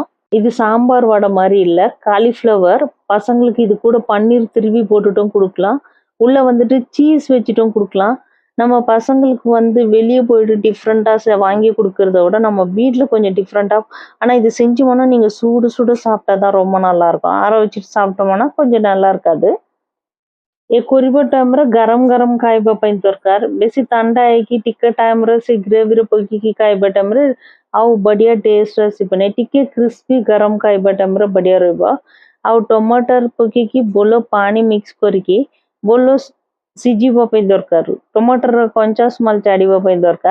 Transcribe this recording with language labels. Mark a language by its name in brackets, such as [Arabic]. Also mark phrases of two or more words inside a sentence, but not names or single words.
[Tamil] இது சாம்பார் வடை மாதிரி இல்லை, காலிஃப்ளவர் பசங்களுக்கு இது கூட பன்னீர் திருவி போட்டுட்டும் கொடுக்கலாம், உள்ளே வந்துட்டு சீஸ் வச்சுட்டும் கொடுக்கலாம்। நம்ம பசங்களுக்கு வந்து வெளியே போயிட்டு டிஃப்ரெண்ட்டாக வாங்கி கொடுக்கறத விட நம்ம வீட்டில் கொஞ்சம் டிஃப்ரெண்ட்டாக, ஆனால் இது செஞ்சோம்னா நீங்கள் சுட சுட சாப்பிட்டா தான் ரொம்ப நல்லாயிருக்கும், ஆற வச்சுட்டு சாப்பிட்டோம்னா கொஞ்சம் நல்லா இருக்காது। [Odia] ଏ କରିବା ଟାଇମ୍ରେ ଗରମ ଗରମ ଖାଇବା ପାଇଁ ଦରକାର, ବେଶୀ ଥଣ୍ଡା ହେଇକି ଟିକେ ଟାଇମ୍ରେ ସେ ଗ୍ରେଭିରେ ପକେଇକି ଖାଇବା ଟାଇମ୍ରେ ଆଉ ବଢ଼ିଆ ଟେଷ୍ଟ ଆସିବନି, ଟିକେ କ୍ରିସ୍ପି ଗରମ ଖାଇବା ଟାଇମ୍ରେ ବଢ଼ିଆ ରହିବ। ଆଉ ଟମାଟର ପକେଇକି ଭଲ ପାଣି ମିକ୍ସ କରିକି ଭଲ ସିଝିବା ପାଇଁ ଦରକାର, ଟମାଟରର କଞ୍ଚା ସ୍ମେଲ୍ ଛାଡ଼ିବା ପାଇଁ ଦରକାର।